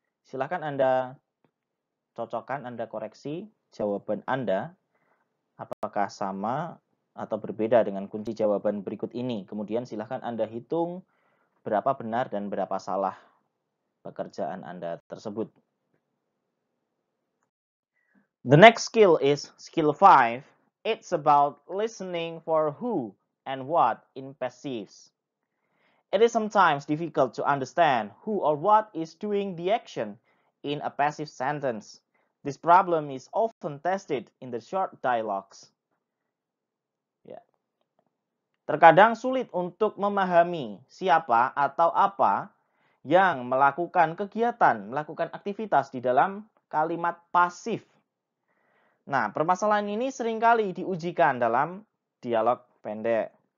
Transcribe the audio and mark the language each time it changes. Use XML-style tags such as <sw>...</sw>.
<id>Silakan Anda cocokkan, Anda koreksi jawaban Anda apakah sama atau berbeda dengan kunci jawaban berikut ini. Kemudian silakan Anda hitung berapa benar dan berapa salah pekerjaan Anda tersebut.</id> <en>The next skill is skill 5. It's about listening for who and what in passives. It is sometimes difficult to understand who or what is doing the action in a passive sentence. This problem is often tested in the short dialogues.</en> <id>Ya. Terkadang sulit untuk memahami siapa atau apa yang melakukan kegiatan, melakukan aktivitas di dalam kalimat pasif. Nah, permasalahan ini seringkali diujikan dalam dialog pendek.</id>